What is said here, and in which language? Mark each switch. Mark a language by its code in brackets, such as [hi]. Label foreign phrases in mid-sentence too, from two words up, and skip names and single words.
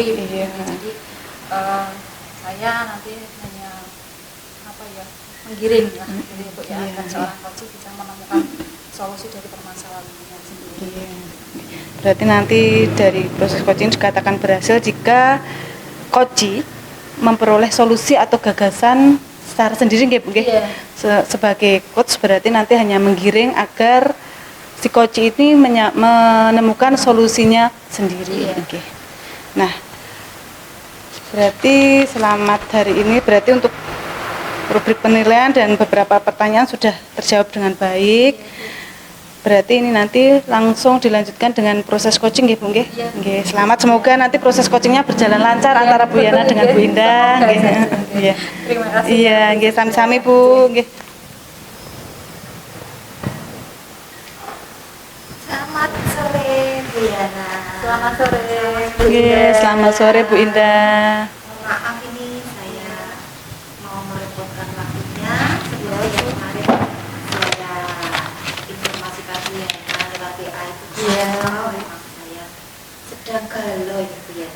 [id] Jadi saya nanti hanya menggiring ya Bu ya agar seorang coach bisa menemukan solusi dari permasalahannya sendiri. Berarti nanti dari proses coaching dikatakan berhasil jika coach memperoleh solusi atau gagasan secara sendiri [jv] nggih Bu nggih. [id] Sebagai coach berarti nanti hanya menggiring agar si coach ini menemukan solusinya sendiri. Nah, berarti selamat hari ini berarti untuk rubrik penilaian dan beberapa pertanyaan sudah terjawab dengan baik. Berarti ini nanti langsung dilanjutkan dengan proses coaching [jv] nggih Bu nggih. [id] Nggih, selamat, semoga nanti proses coachingnya berjalan lancar antara Bu Yana dengan Bu Indah nggih. Iya. Terima kasih. Iya, [jv] nggih sami-sami Bu nggih. [id] Selamat sore Bu Yana. Selamat sore Bu Nggih, Indah. selamat sore Bu Indah. Maaf ini saya mau merepotkan waktunya seperti yang kemarin saya informasikan Bu Yana lewat WA itu. Memang saya sedang galau ya Bu Yana.